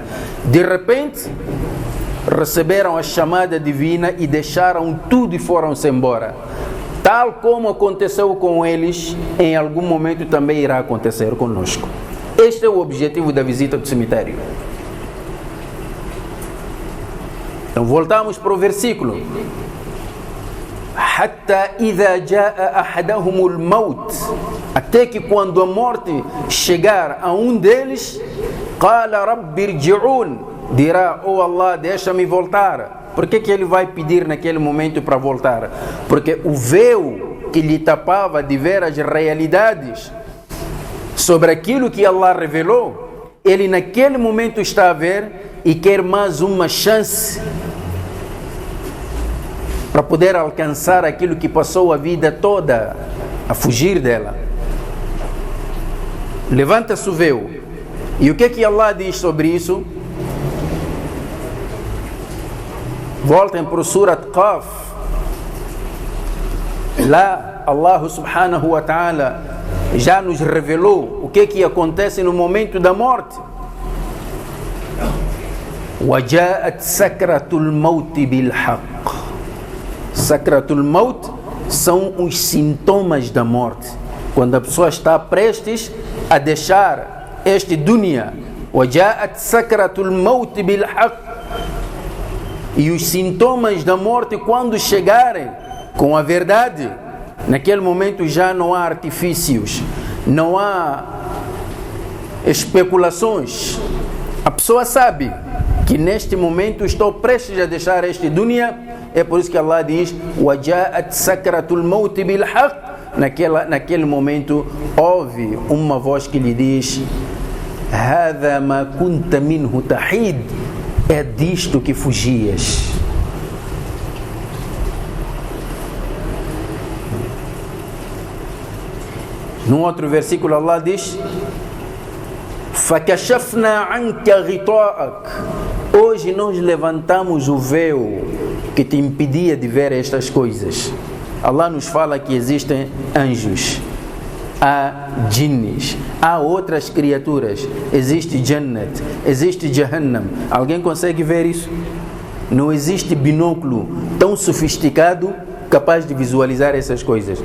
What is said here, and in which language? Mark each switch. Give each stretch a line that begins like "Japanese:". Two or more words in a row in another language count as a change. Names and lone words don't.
Portuguese: De repente, receberam a chamada divina e deixaram tudo e foram-se embora. Tal como aconteceu com eles, em algum momento também irá acontecer conosco. Este é o objetivo da visita do cemitério. Então voltamos para o versículo.
Arabic: حتى إذا جاء أحدهم الموت,
Portuguese: até que quando a morte chegar a um deles,
Arabic: قال رب ارجعون,
Portuguese: dirá: "Oh Allah, deixa-me voltar." Por que ele vai pedir naquele momento para voltar? Porque o véu que lhe tapava de ver as realidades sobre aquilo que Allah revelou, ele naquele momento está a ver e quer mais uma chance para poder alcançar aquilo que passou a vida toda a fugir dela. Levanta-se o véu. E o que Allah diz sobre isso? Voltem para o Surat Qaf. Lá Allah
Arabic: سبحانه وتعالى
Portuguese: já nos revelou o que acontece no momento da morte.
Arabic: وَجَاءَتْ سَكْرَةُ الْمَوْتِ بِالْحَقِّ. سكرة الموت
Portuguese: são os sintomas da morte. Quando a pessoa está prestes a deixar este dunya.
Arabic: وَجَاءَتْ سَكْرَةُ الْمَوْتِ بِالْحَقِّ.
Portuguese: E os sintomas da morte, quando chegarem com a verdade, naquele momento já não há artifícios, não há especulações. A pessoa sabe que neste momento estou prestes a deixar este dunya. É por isso que Allah diz:
Arabic: وَجَاءَتْ سَكْرَةُ الْمَوْتِ بِالْحَقِّ.
Portuguese: Naquele momento houve uma voz que lhe diz:
Arabic: هذا ما كنت منه تحيد,
Portuguese: é disto que fugias. Num outro versículo Allah diz:
Arabic: فَكَشَفْنَا عَنْكَ غِطَاءَكَ.
Portuguese: Hoje nós levantamos o véu que te impedia de ver estas coisas. Allah nos fala que existem anjos, há jinnis, há outras criaturas, existe Jannat, existe Jahannam. Alguém consegue ver isso? Não existe binóculo tão sofisticado capaz de visualizar essas coisas.